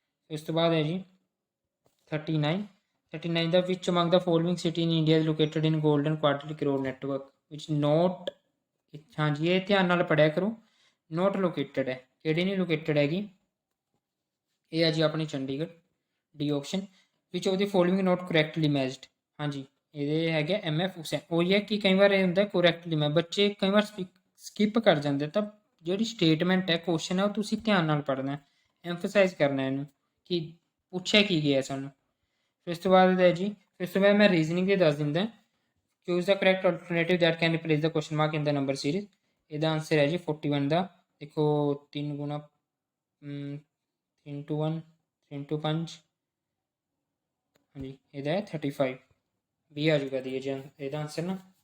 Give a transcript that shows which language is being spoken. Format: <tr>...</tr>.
<pa>ਇਸ ਤੋਂ ਬਾਅਦ ਹੈ ਜੀ 39 ਦਾ</pa> <en>which among the following city in India is located in golden quadrilateral road network which not,</en> <pa>ਹਾਂਜੀ ਇਹ ਧਿਆਨ ਨਾਲ ਪੜ੍ਹਿਆ ਕਰੋ, ਨੋਟ ਲੋਕੇਟਡ ਹੈ, ਕਿਹੜੀ ਨਹੀਂ ਲੋਕੇਟਡ ਹੈਗੀ? ਇਹ ਹੈ ਜੀ ਆਪਣੀ Chandigarh, D option.</pa> <en>which of the following not correctly matched,</en> <pa>ਹਾਂਜੀ ਇਹਦੇ ਹੈਗੇ</pa> <en>MF Husain.</en> <pa>ਉਹੀ ਹੈ ਕਿ ਕਈ ਵਾਰ ਇਹ ਹੁੰਦਾ correctly ਮੈਂ ਬੱਚੇ ਕਈ ਵਾਰ ਸਕਿਪ ਕਰ ਜਾਂਦੇ, ਤਾਂ ਜਿਹੜੀ ਸਟੇਟਮੈਂਟ ਹੈ ਕੁਐਸਚਨ ਹੈ ਉਹ ਤੁਸੀਂ ਧਿਆਨ ਨਾਲ ਪੜ੍ਹਨਾ, ਐਮਫਸਾਈਜ਼ ਕਰਨਾ ਇਹਨੂੰ ਕਿ ਪੁੱਛਿਆ ਕੀ ਗਿਆ ਸਾਨੂੰ। ਫਿਰ ਇਸ ਤੋਂ ਬਾਅਦ ਹੈ ਜੀ ਫਿਰ ਇਸ ਤੋਂ ਬਾਅਦ ਮੈਂ ਰੀਜ਼ਨਿੰਗ ਦੇ ਦੱਸ ਦਿੰਦਾ,</pa> <en>choose the correct alternative that can replace the question mark in the number series,</en> <pa>ਇਹਦਾ ਆਨਸਰ ਹੈ ਜੀ 41 ਦਾ, ਦੇਖੋ 3 ਗੁਣਾ 3 into 1 3 into 5, ਹਾਂਜੀ ਇਹਦਾ ਹੈ 35 ਵੀ ਆ ਜੂਗਾ ਦੀ ਇਹਦਾ ਆਨਸਰ ਨਾ।</pa>